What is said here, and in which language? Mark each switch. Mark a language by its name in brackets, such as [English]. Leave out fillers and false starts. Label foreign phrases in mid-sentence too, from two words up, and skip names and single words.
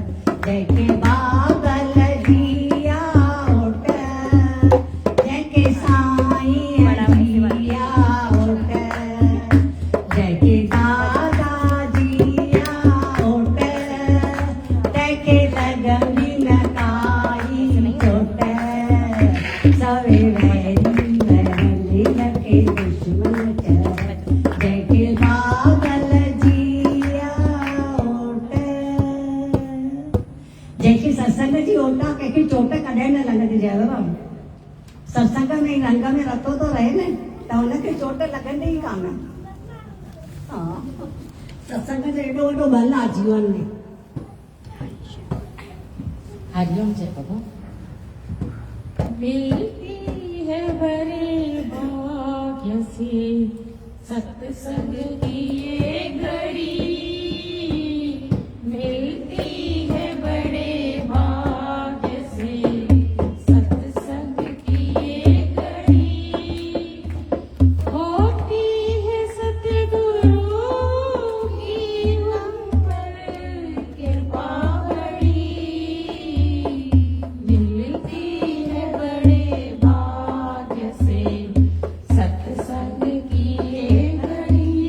[Sindhi] जय के बागल जिया ओट जय के साईं जिया ओट जय के दादा जिया ओट तैके लगंदी नकाई चोट सवे वैरी वरन लके दुश्मन चरण जय के बागल जिया ओट जैसे सत्संग जी ओटा कहीं चोट कॾहिं न लॻंदी जय बाबा सत्संग में रंग में रतो तो रहे न त हुनखे चोट लॻंदी ई कान सत्संग जो एॾो वॾो बल आहे जीवन में हरिओम जय बाबा [Hindi] मिलती है बड़े भाग्य से सत्संग की ये घड़ी, मिलती है बड़े भाग्य से सत्संग की ये घड़ी, होती है सतगुरु की हम पर कृपा बड़ी, मिलती है बड़े भाग्य से सत्संग की ये घड़ी।